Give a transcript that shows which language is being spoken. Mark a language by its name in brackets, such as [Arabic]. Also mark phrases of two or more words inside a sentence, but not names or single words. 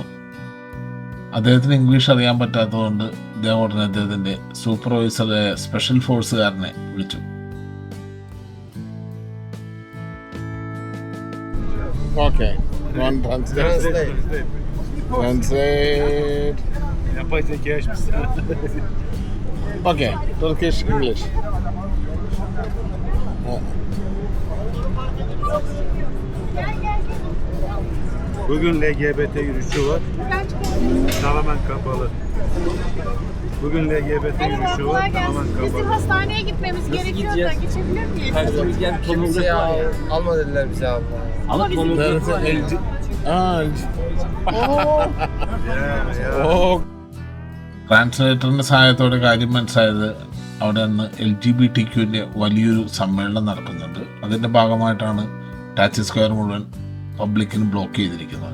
[Malayalam] അദ്ദേഹത്തിന് ഇംഗ്ലീഷ് അറിയാൻ പറ്റാത്തതുകൊണ്ട് അദ്ദേഹം ഉടനെ അദ്ദേഹത്തിൻ്റെ സൂപ്പർവൈസറെ സ്പെഷ്യൽ ഫോഴ്സുകാരനെ വിളിച്ചു. ഓക്കെ, ഓക്കെ, ടർക്കിഷ് ഇംഗ്ലീഷ്. [Turkish] Bugün LGBT yürüyüşü var. Tamamen kapalı. Bugün LGBT yürüyüşü var. Tamamen kapalı. Bizim hastaneye gitmemiz gerekiyor da geçebilir miyiz? Kimseye alma dediler bize abla. Ama bizim [Malayalam] ട്രാൻസ്ലേറ്ററിൻ്റെ സഹായത്തോടെ കാര്യം മനസ്സിലായത് അവിടെ നിന്ന് LGBTQൻ്റെ വലിയൊരു സമ്മേളനം നടക്കുന്നുണ്ട്. അതിൻ്റെ ഭാഗമായിട്ടാണ് ടാക്സി സ്ക്വയർ മുഴുവൻ പബ്ലിക്കിന് ബ്ലോക്ക് ചെയ്തിരിക്കുന്നത്.